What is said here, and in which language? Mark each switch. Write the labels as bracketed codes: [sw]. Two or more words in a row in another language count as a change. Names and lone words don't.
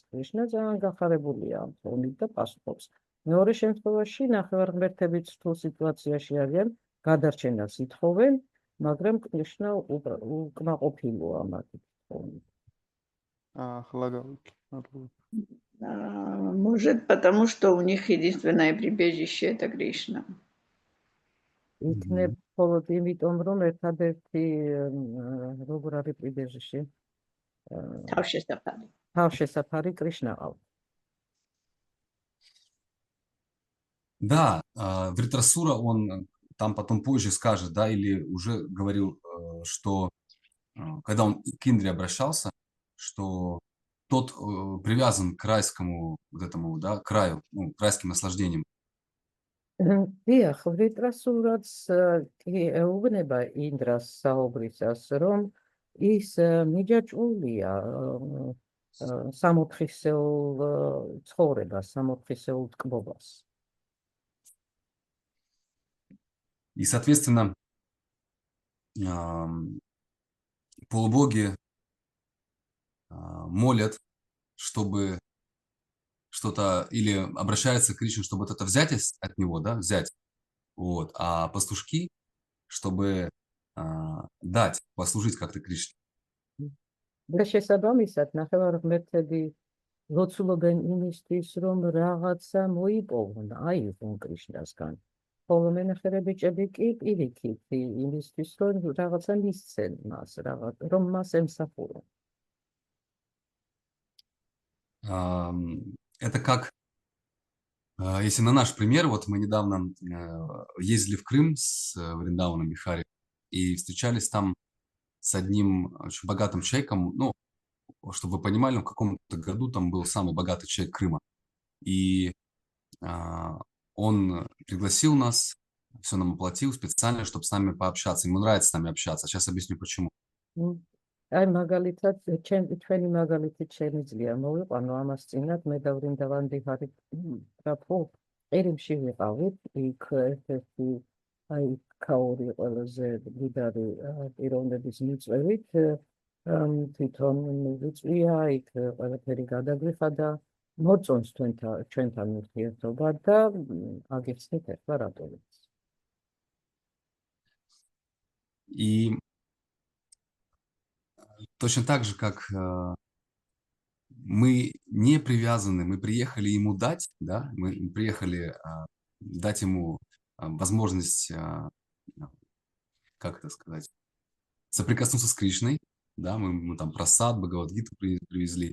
[ka] კრიშნა ძალიან გახარებულია ამ თხოვნით და პასუხობს. მეორე შემთხვევაში ნახევარ ღმერთებიც რთულ სიტუაციაში არიან, გადარჩენას ითხოვენ, მაგრამ კრიშნა უკმაყოფილოა მათი თხოვნით. ახლა გავიგე. მადლობა. [ru] Может, потому что у них единственное прибежище это Кришна. [ka] იქნებ მხოლოდ იმიტომ, რომ ერთადერთი როგორ არის პრიბეჟიში? თავშესაფარი. თავშესაფარი კრიშნა ყავს. [ru] Да, Вритрасура, он там потом позже скажет, да, или уже говорил, что когда он к Индре обращался, что тот привязан к райскому вот этому, да, краю, ну, к райским наслаждениям. [ka] დიახ, ვიტრასურაც კი ეუბნება ინდრას საუბრისას, რომ ის მიჯაჭვულია სამოთხისეულ ცხოვრებას, სამოთხისეულ ტკბობას. [ru] И, соответственно, полубоги молят, чтобы что-то, или обращаются к Кришне, чтобы это взять от него, да, взять, вот, а пастушки, чтобы дать, послужить как-то Кришне. [ka] და შესაბამისად, ნახევარ ღმერთები ლოცულობენ იმისთვის, რომ რაღაცა მოიპოვონ, აიღონ კრიშნასგან. ხოლო მენახირე ბიჭები კი პირიქით იმისთვის, რომ რაღაცა მისცენ მას, რომ მას ემსახურონ. [ru] Это как, если на наш пример, вот мы недавно ездили в Крым с Вриндаваном Бихари и встречались там с одним очень богатым человеком, ну, чтобы вы понимали, в каком-то году там был самый богатый человек Крыма. И он пригласил нас, все нам оплатил специально, чтобы с нами пообщаться. Ему нравится с нами общаться. Сейчас объясню, почему. [ka] აი მაგალითად ჩვენი მაგალითით შემიძლია მოვიყვანო ამას წინათ მე და ვრინდავან ბიჰარი რაფო ერიმში ვიყავით იქ ერთ-ერთი აი ქაური ყველაზე დიდარი პიროვნების მიწვევით თვითონ მივიწვია იქ ყველაფერი გადაგვიხადა მოწონს ჩვენთან ურთიერთობა და აგიხსნით ახლა რატომაც. [ru] И точно так же, как мы не привязаны, мы приехали ему дать, да, мы приехали дать ему возможность, как это сказать, соприкоснуться с Кришной, да, мы там просад, Бхагавад-гиту привезли.